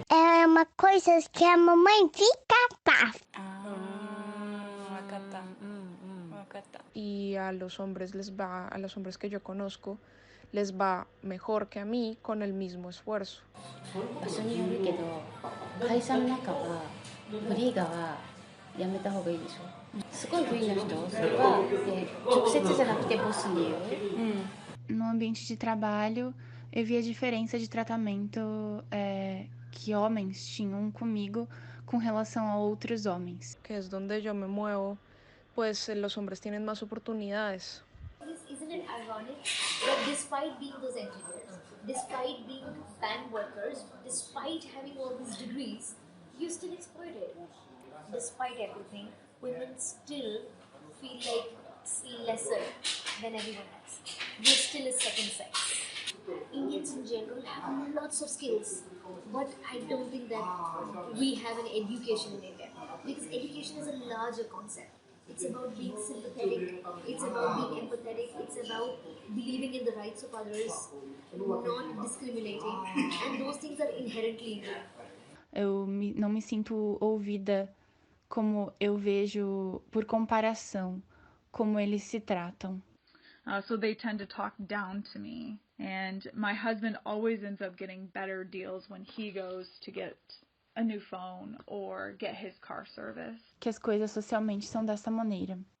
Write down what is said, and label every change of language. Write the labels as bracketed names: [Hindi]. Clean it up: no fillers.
[Portuguese] É uma coisa que a mamãe fica paf. [Spanish] Y a los hombres que yo conozco les va mejor que a mí con el mismo esfuerzo. [Japanese] 場所によるけど、会社の中はフリーガはやめた方がいいでしょ。すごいフリーの人、それは直接じゃなくてボスに言う。 [Portuguese] No ambiente de trabalho, eu vi a diferença de tratamento que homens tinham comigo com relação a outros homens. [Spanish] Que es donde yo me muevo, pues los hombres tienen más oportunidades. [English] Isn't it ironic that despite being those engineers, despite being bank workers, despite having all these degrees, you're still exploited? Despite everything, women still feel like lesser than everyone else. We're still a second sex. Indians in general have lots of skills, but I don't think that we have an education in India, because education is a larger concept. It's about being sympathetic, it's about being empathetic, it's about believing in the rights of others, not discriminating, and those things are inherently in you. [Portuguese] Não me sinto ouvida como eu vejo por comparação, como eles se tratam. [English] So they tend to talk down to me. And my husband always ends up getting better deals when he goes to get a new phone or get his car service. [Portuguese] Que as coisas socialmente são dessa maneira.